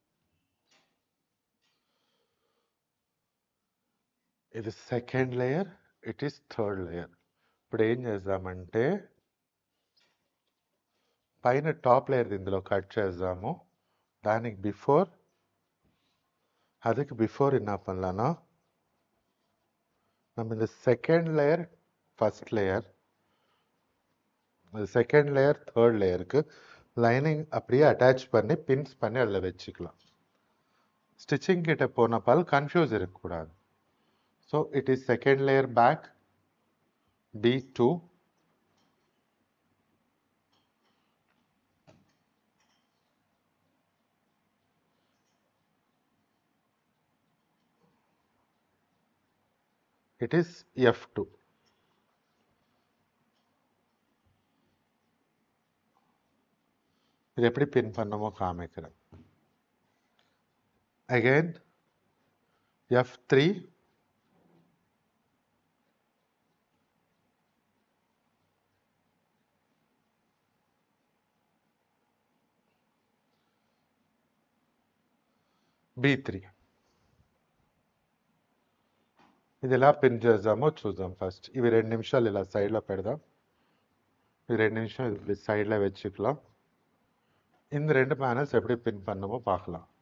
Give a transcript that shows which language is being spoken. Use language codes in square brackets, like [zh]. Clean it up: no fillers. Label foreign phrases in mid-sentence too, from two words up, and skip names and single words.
[en] ఇది second layer, it is third layer. [te] ఇప్పుడు ఏం చేద్దామంటే పైన [en] top layer [te] ఇందులో కట్ చేద్దాము. దానికి బిఫోర్, [ta] அதுக்கு பிஃபோர் என்ன பண்ணலான்னா, நம்ம இந்த [en] second layer first layer, second layer third layer [ta] லைனிங் அப்படியே அட்டாச் பண்ணி பின்ஸ் பண்ணி அதில் வச்சுக்கலாம். ஸ்டிச்சிங் கிட்ட போனப்பால் கன்ஃபியூஸ் இருக்கக்கூடாது. [en] so it is second layer back B2. It is F2. [ta] இது எப்படி பின் பண்ணமோ காமிக்கிறேன். [en] Again F3. B3. [te] ఇది ఎలా పిన్ చేద్దామో చూద్దాం. ఫస్ట్ ఇవి 2 నిమిషాలు ఇలా సైడ్లో పెడదాం. [ta] இது 2 நிமிஷம் இப்படி சைடில் வச்சுக்கலாம். இந்த 2 பேனல்ஸ் எப்படி பின் பண்ணமோ பார்க்கலாம்.